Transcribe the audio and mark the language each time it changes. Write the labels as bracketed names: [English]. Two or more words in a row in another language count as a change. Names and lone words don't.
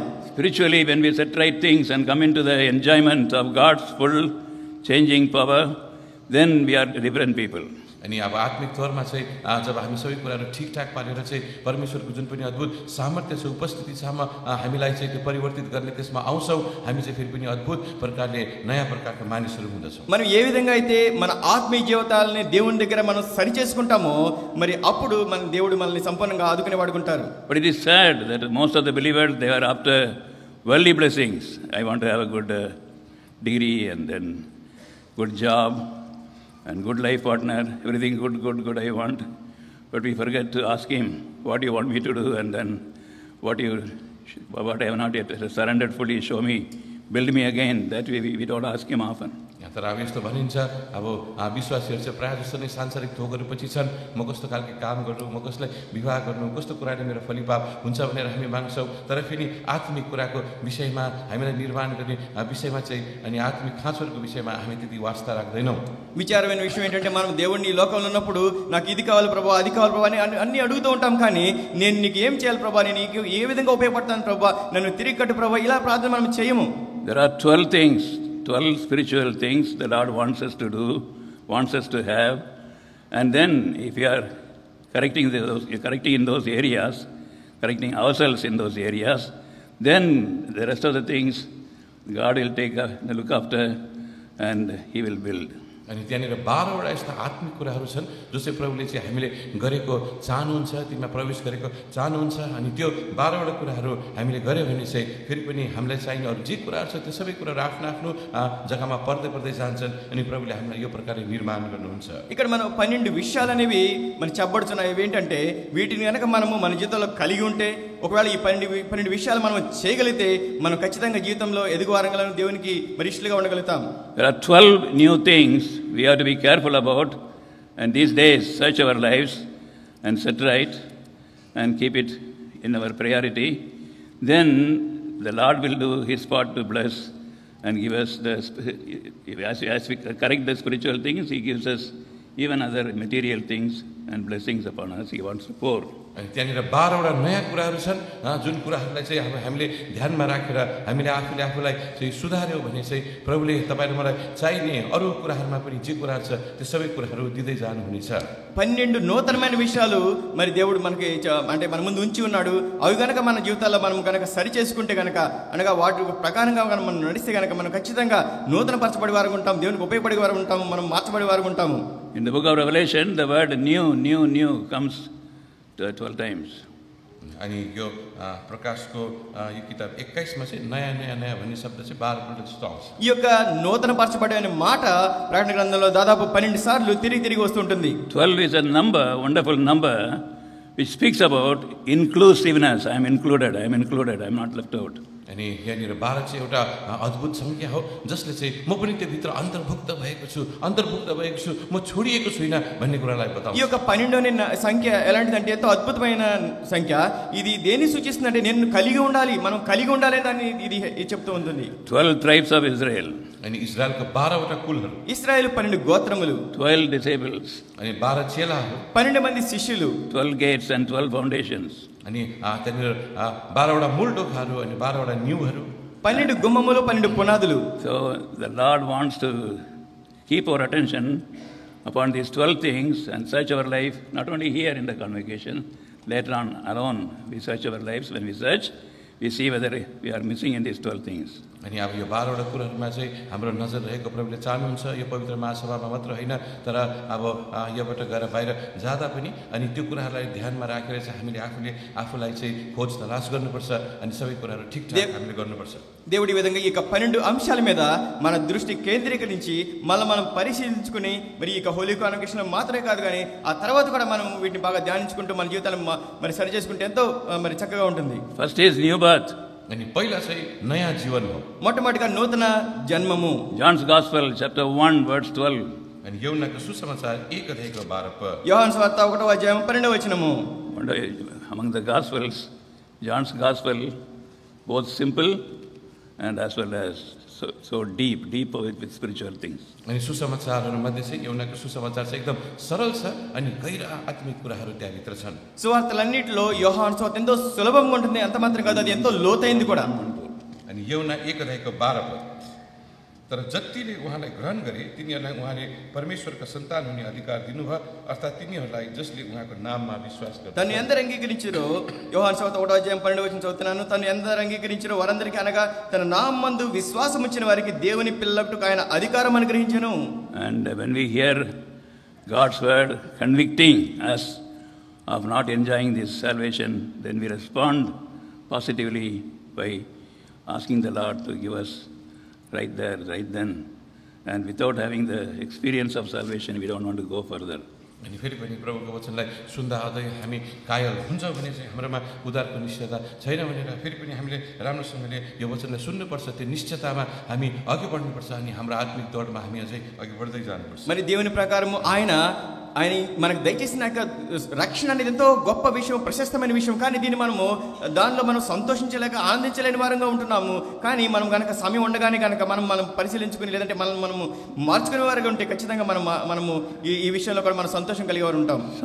[English] Spiritually, when we set right things and come into the enjoyment of God's full changing power, then we are different people. [Nepali] अनि अब आत्मिक तौरमा चाहिँ जब हामी सबै कुराहरू ठिकठाक पारेर चाहिँ परमेश्वरको जुन पनि अद्भुत सामर्थ्य छ, उपस्थितिसम्म हामीलाई चाहिँ त्यो परिवर्तित गर्ने त्यसमा आउँछौँ, हामी चाहिँ फेरि पनि अद्भुत प्रकारले नयाँ प्रकारका मानिसहरू हुँदछौँ. [Telugu] మనం ఏ విధంగా అయితే మన ఆత్మీయ జీవితాలని దేవుని దగ్గర మనం సరి చేసుకుంటామో మరి అప్పుడు మన దేవుడు మనల్ని సంపూర్ణంగా ఆదుకునే వాడుకుంటారు. [English] But it is sad that most of the believers, they are after worldly blessings. I want to have a good degree and then good job and good life partner, everything good I want. But we forget to ask Him, what do you want me to do? And then what I have not yet surrendered fully, show me, build me again. That way we don't ask Him often. [Nepali] तर अब यस्तो भनिन्छ, अब विश्वासीहरू चाहिँ प्रायः जस्तो नै सांसारिक थोकहरू पछि छन्। म कस्तो खालको काम गर्नु, म कसलाई विवाह गर्नु, कस्तो कुराले मेरो फलिपाप हुन्छ भनेर हामी माग्छौँ। तर फेरि आत्मिक कुराको विषयमा हामीलाई निर्माण गर्ने विषयमा चाहिँ अनि आत्मिक खाँचोहरूको विषयमा हामी त्यति वास्ता राख्दैनौँ. [Telugu] విచారమైన విషయం ఏంటంటే మనం దేవుడిని ఈ లోకంలో ఉన్నప్పుడు నాకు ఇది కావాలి ప్రభా, అది కావాలి ప్రభా అని అన్ని అడుగుతూ ఉంటాం. కానీ నేను నీకు ఏం చేయాలి ప్రభా, నేను నీకు ఏ విధంగా ఉపయోగపడతాను ప్రభా, నన్ను తిరిగి కట్టు ప్రభా, ఇలా ప్రార్థన మనం చేయము. [English] There are 12 things, 12 spiritual things the Lord wants us to do, wants us to have. And then if we are correcting in those areas, correcting ourselves in those areas, then the rest of the things God will look after and He will build. [Nepali] अनि त्यहाँनिर 12वटा यस्ता आत्मिक कुराहरू छन् जो चाहिँ प्रभुले चाहिँ हामीले गरेको चाहनुहुन्छ, तिमीमा प्रवेश गरेको चाहनुहुन्छ। अनि त्यो 12वटा कुराहरू हामीले गऱ्यो भने चाहिँ फेरि पनि हामीलाई चाहिने अरू जे कुराहरू छ त्यो सबै कुराहरू आफ्नो आफ्नो जग्गामा पर्दै पर्दै जान्छन्। अनि प्रभुले हामीलाई यो प्रकारले निर्माण गर्नुहुन्छ। [Telugu] ఇక్కడ మనం 12 విషయాలు అనేవి మనం చెప్పబడుతున్నాయి। ఏంటంటే వీటిని కనుక మనము మన జీవితంలో కలిగి ఉంటే, ఒకవేళ ఈ 12 విషయాలు మనం చేయగలిగితే మనం ఖచ్చితంగా జీవితంలో ఎదుగువారంగా దేవునికి మరి ఇష్టలుగా ఉండగలుగుతాం. [English] There are 12 new things we have to be careful about, and these days search our lives and set right and keep it in our priority. Then the Lord will do His part to bless and give us as we correct the spiritual things, He gives us even other material things and blessings upon us. He wants to pour. [Nepali] अनि त्यहाँनिर 12वटा नयाँ कुराहरू छन् जुन कुराहरूलाई चाहिँ हामीले ध्यानमा राखेर हामीले आफूले आफूलाई चाहिँ सुधार्यो भने चाहिँ प्रभुले तपाईँ र मलाई चाहिने अरू कुराहरूमा पनि जे कुराहरू छ त्यो सबै कुराहरू दिँदै जानुहुनेछ। [Telugu] 12 నూతనమైన విషయాలు మరి దేవుడు మనకి అంటే మన ముందు ఉంచి ఉన్నాడు. అవి గనక మన జీవితాల్లో మనం గనక సరి చేసుకుంటే గనక అనగా వాటి ప్రకారంగా మనం నడిస్తే గనక మనం ఖచ్చితంగా నూతన పరచబడి వారు ఉంటాం, దేవునికి ఉపయోగపడే వారు ఉంటాము, మనం మార్చబడే వారు ఉంటాము. [English] In the book of Revelation, the word new comes 12 times. [Nepali] अनि यो प्रकाशको यो किताब 21 मा चाहिँ नयाँ नयाँ नयाँ भन्ने शब्द चाहिँ 12 पल्ट जस्तो आउँछ। [Telugu] ఈ యొక్క నూతన పరచబడే అనే మాట ప్రకటన గ్రంథంలో దాదాపు 12 సార్లు తిరిగి వస్తుంటుంది. [English] 12 is a number, wonderful number, which speaks about inclusiveness. I am included, I am not left out. [Nepali] अनि यहाँनिर 12 चाहिँ एउटा अद्भुत संख्या हो जसले चाहिँ म पनि त्यो भित्र अन्तर्भुक्त भएको छु म छोडिएको छुइनँ भन्ने कुरालाई बताउँछ। [Telugu] ఈ యొక్క 12 అనే సంఖ్య ఎలాంటిదంటే ఎంతో అద్భుతమైన సంఖ్య. ఇది దేన్ని సూచిస్తుందంటే నేను కలిగి ఉండాలి, మనం కలిగి ఉండాలి దాన్ని ఇది చెప్తూ ఉంటుంది. [English] 12 tribes of Israel. [Nepali] अनि इजरायलका 12 वटा कुलहरू, [Telugu] ఇశ్రాయేలు 12 గోత్రములు, [English] 12 disciples, [Nepali] अनि 12 चेलाहरू, [Telugu] 12 మంది శిష్యులు, [English] 12 gates and 12 foundations. [Nepali] अनि त्यहाँनिर 12 वटा मूल ढोकाहरू अनि 12 वटा न्युहरू, [Telugu] 12 గుమ్మములు, 12 పునాదులు. [English] So the Lord wants to keep our attention upon these 12 things and search our life, not only here in the convocation, later on alone we search our lives. When we search, we see whether we are missing in these 12 things. [Nepali] अनि अब यो 12 वटा कुराहरूमा चाहिँ हाम्रो नजर रहेको प्रभुले चाहनुहुन्छ। यो पवित्र महासभामा मात्र होइन तर अब योबाट गएर बाहिर जाँदा पनि अनि त्यो कुराहरूलाई ध्यानमा राखेर चाहिँ हामीले आफूलाई चाहिँ खोज तलास गर्नुपर्छ अनि सबै कुराहरू ठिकठाक हामीले गर्नुपर्छ। [Telugu] దేవుడి విధంగా ఈ 12 అంశాల మీద మన దృష్టి కేంద్రీకరించి మనం పరిశీలించుకుని మరి ఈ [English] holy convocation [Telugu] మాత్రమే కాదు కానీ ఆ తర్వాత కూడా మనం వీటిని బాగా ధ్యానించుకుంటూ మన జీవితాలను మరి సరి చేసుకుంటే ఎంతో మరి చక్కగా ఉంటుంది. [English] First is new birth. [Nepali] अनि पहिला चाहिँ नयाँ जीवन हो, [Telugu] మొట్టమొదటిగా నూతన జన్మము. [English] John's Gospel chapter 1 verse 12. [Nepali] अनि यूहन्नाको सुसमाचार 1 अध्यायको 12 पद, [Telugu] యోహాను సువార్త 1వ అధ్యాయం 12వ వచనము. [English] Among the Gospels, John's Gospel both simple and as well as so deep with spiritual things. [Nepali] अनि सुसमाचारहरू मध्ये चाहिँ यूहन्नाको सुसमाचार चाहिँ एकदम सरल छ अनि गहिरा आत्मिक कुराहरू त्यहाँ भित्र छन्। [Telugu] సువార్తలన్నిటిలో యోహాను సువార్త ఎంతో సులభంగా ఉంటుంది, అంత మాత్రం కాదు అది ఎంతో లోతైంది కూడా. [Nepali] अनि यूहन्ना 1 अध्यायको 12 पद, तर जतिले उहाँलाई ग्रहण गरे तिनीहरूलाई उहाँले परमेश्वरका सन्तान हुने अधिकार दिनुभयो, अर्थात् तिनीहरूलाई जसले उहाँको नाममा विश्वास गर्छन्। [Telugu] తను ఎందరు అంగీకరించారో, యోహాను సువార్త 1వ అధ్యాయం 12వ వచనం చదువుతున్నాను. తను ఎందరు అంగీకరించారో వారందరికీ అనగా తన నామమందు విశ్వాసం ఉంచిన వారికి దేవుని పిల్లలకు ఆయన అధికారం అనుగ్రహించెను. [English] And when we hear God's word convicting us of not enjoying this salvation, then we respond positively by asking the Lord to give us right there, right then. And without having the experience of salvation, we don't want to go further. [Nepali] अनि फेरि पनि प्रभुको वचनलाई सुन्दा हुँदै हामी कायल हुन्छौँ भने चाहिँ हाम्रोमा उद्धारको निश्चयता छैन भनेर फेरि पनि हामीले राम्रोसँगले यो वचनलाई सुन्नुपर्छ। त्यो निश्चयतामा हामी अघि बढ्नुपर्छ अनि हाम्रो आत्मिक दौडमा हामी अझै अघि बढ्दै जानुपर्छ। [Telugu] మరి దేవుని ప్రకారము ఆయన మనకు దయచేసిన రక్షణ అనేది ఎంతో గొప్ప విషయం, ప్రశస్తమైన విషయం. కానీ దీన్ని దానిలో మనం సంతోషించలేక ఆనందించలేని వారంగా ఉంటున్నాము. కానీ మనం కనుక సమయం ఉండగానే కనుక మనం పరిశీలించుకుని లేదంటే మనము మార్చుకునే వారుగా ఉంటే ఖచ్చితంగా మనము ఈ విషయంలో కూడా మనం సంతోషం కలిగే వారు ఉంటాం.